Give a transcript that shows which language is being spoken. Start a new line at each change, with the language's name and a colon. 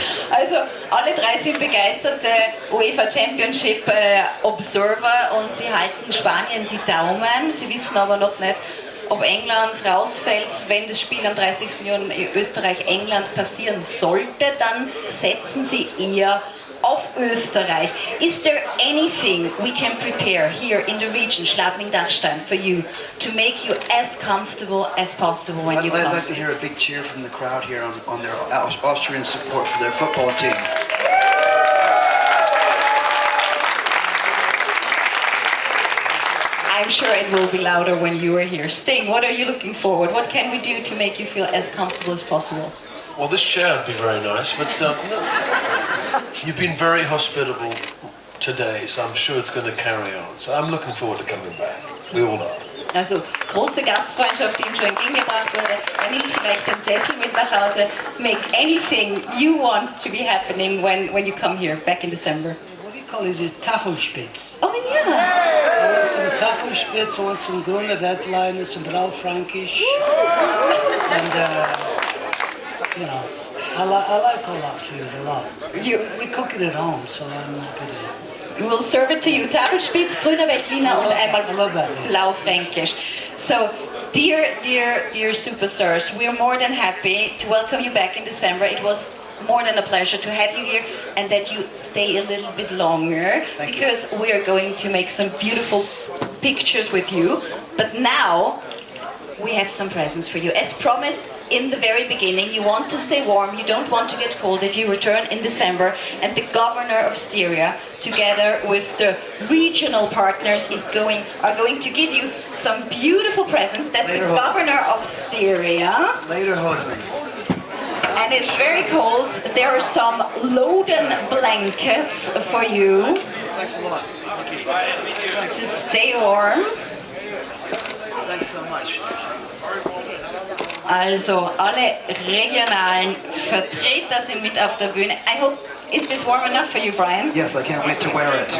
German: also alle drei sind begeisterte UEFA Championship Observer und sie halten Spanien die Daumen. Sie wissen aber noch nicht, ob England rausfällt. Wenn das Spiel am 30. Juni Österreich-England passieren sollte, dann setzen sie eher auf Österreich.
English: Is there anything we can prepare here in the region, Schladming-Dachstein, for you to make you as comfortable as possible when you I'd come? like to hear a big cheer from the crowd here on their Austrian support for their football team. I'm sure it will be louder when you are here. Sting, what are you looking forward? What can we do to make you feel as comfortable as possible? Well, this chair would be very nice, but you've been very hospitable today, so I'm sure it's going to carry on. So I'm looking forward to coming back. We all know.
German: Also, große Gastfreundschaft, die ihm schon entgegengebracht wurde. Er nimmt vielleicht den Sessel mit nach Hause.
English: Make anything you want to be happening when you come here, back in December. What do you call it? Tafelspitz. Oh, yeah. I want some Tafelspitz, I want some Grüne Wettliner, some Braufränkisch. And, you know, I like all that food a lot. We cook it at home, so I'm happy to... We will serve it to you.
German: Tafelspitz, Grüner Veltliner und einmal Blaufränkisch.
English: So, dear superstars, we are more than happy to welcome you back in December. It was more than a pleasure to have you here and that you stay a little bit longer because we are going to make some beautiful pictures with you. But now we have some presents for you. As promised, in the very beginning. You want to stay warm, you don't want to get cold if you return in December. And the governor of Styria, together with the regional partners, are going to give you some beautiful presents. That's the governor of Styria. Later, Jose. And it's very cold. There are some Loden blankets for you Thanks a lot. to stay warm. Thanks so much.
German: Also, alle regionalen Vertreter sind mit auf der Bühne.
English: I hope, is this warm enough for you, Brian? Yes, I can't wait to wear it.